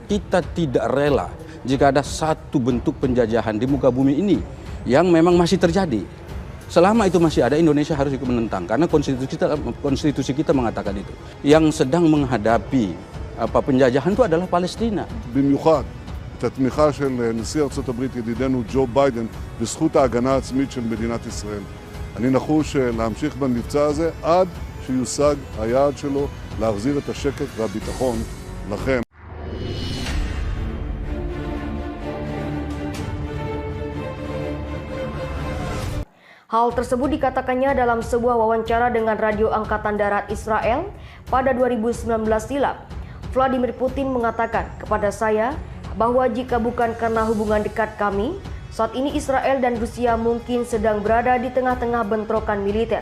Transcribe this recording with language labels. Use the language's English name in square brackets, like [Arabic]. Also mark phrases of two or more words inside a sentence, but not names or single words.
[Indonesian] Kita tidak rela jika ada satu bentuk penjajahan di muka bumi ini yang memang masih terjadi. Selama itu masih ada, Indonesia harus ikut menentang. Karena konstitusi kita mengatakan itu. Yang sedang menghadapi penjajahan itu adalah Palestina. [Hebrew] במיוחד את התמיכה של נשיא ארצות הברית ידידנו ג'ו ביידן בזכות ההגנה העצמית של מדינת ישראל. אני נחוש להמשיך במבצע הזה עד שיושג היעד שלו להחזיר את השקט והביטחון לכם. [Indonesian] Hal tersebut dikatakannya dalam sebuah wawancara dengan Radio Angkatan Darat Israel pada 2019 silam. Vladimir Putin mengatakan kepada saya bahwa jika bukan karena hubungan dekat kami, saat ini Israel dan Rusia mungkin sedang berada di tengah-tengah bentrokan militer.